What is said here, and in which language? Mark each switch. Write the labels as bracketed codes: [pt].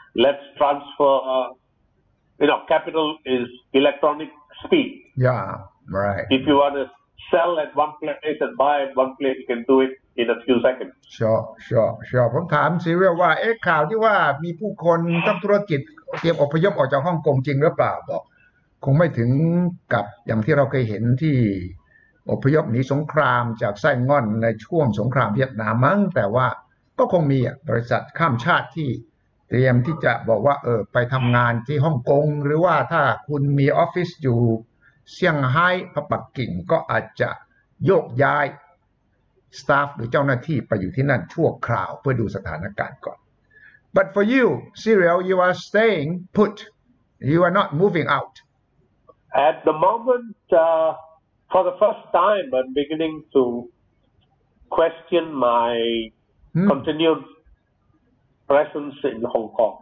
[en] Let's transfer, capital is electronic speed. If you want to sell at one place and buy at one place, you can do it in a few seconds. [th] Sure ผมถามซีเรียลว่าข่าวที่ว่ามีผู้คนนักธุรกิจเตรียมอพยพออกจากฮ่องกงจริงหรือเปล่าบอกคงไม่ถึงกับอย่างที่เราเคยเห็นที่ อพยพหนีสงครามจากไส้ง่อนในช่วงสงครามเวียดนามมั้งแต่ว่าก็คงมีบริษัทข้ามชาติที่เตรียมที่จะบอกว่าไปทำงานที่ฮ่องกงหรือว่าถ้าคุณมีออฟฟิศอยู่เซี่ยงไฮ้ปักกิ่งก็อาจจะโยกย้ายสตาฟหรือเจ้าหน้าที่ไปอยู่ที่นั่นชั่วคราวเพื่อดูสถานการณ์ก่อน [en] But for you, Cyril, you are staying put. You are not moving out. At the moment, for the first time, I'm beginning to question my continued presence in Hong Kong.